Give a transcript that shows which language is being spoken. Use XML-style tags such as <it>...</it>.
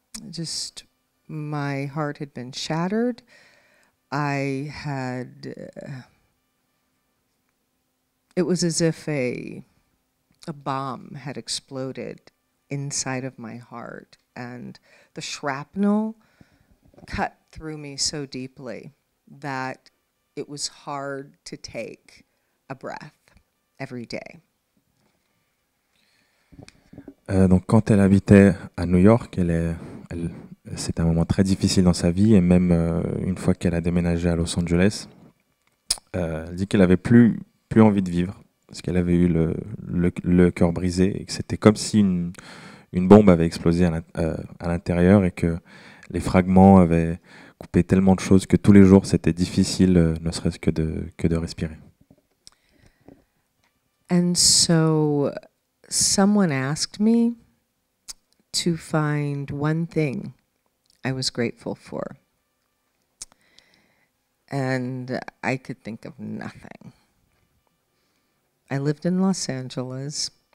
<en>Just, my heart had been shattered. I had, it was as if a bomb had exploded inside of my heart, and the shrapnel cut through me so deeply that it was hard to take a breath every day.</en> <fr>Donc quand elle habitait à New York, elle c'était un moment très difficile dans sa vie, et même une fois qu'elle a déménagé à Los Angeles, elle dit qu'elle avait plus envie de vivre, parce qu'elle avait eu le cœur brisé, et que c'était comme si une bombe avait explosé à l'intérieur, et que les fragments avaient coupé tellement de choses que tous les jours c'était difficile, ne serait-ce que de respirer.</fr> <en>And so someone asked me to find one thing I was grateful for. And I could think of nothing. I lived in Los Angeles.</en>